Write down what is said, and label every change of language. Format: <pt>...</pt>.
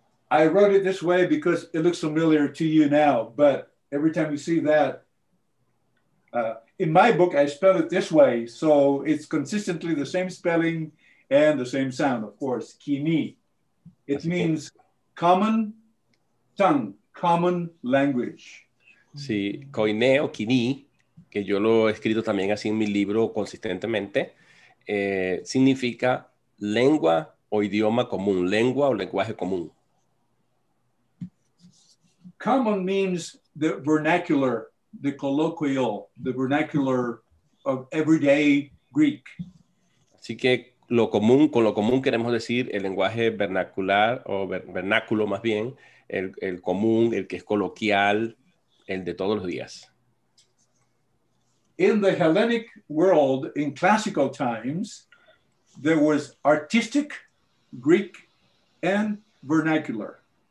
<en>I wrote it this way because it looks familiar to you now, but every time you see that, in my book, I spell it this way, so it's consistently the same spelling and the same sound, of course, kini. It means common tongue, common language.</en> <es>Sí, koiné o kini, que yo lo he escrito también así en mi libro consistentemente, significa lengua o idioma común, lengua o lenguaje común.</es> <en>Common means the vernacular, the colloquial, the vernacular of everyday Greek.</en> <es>Así que lo común, con lo común queremos decir el lenguaje vernacular o vernáculo más bien, el común, el que es coloquial, el de todos los días.</es> <en>In the Hellenic world, in classical times, there was artistic, Greek, and vernacular.</en>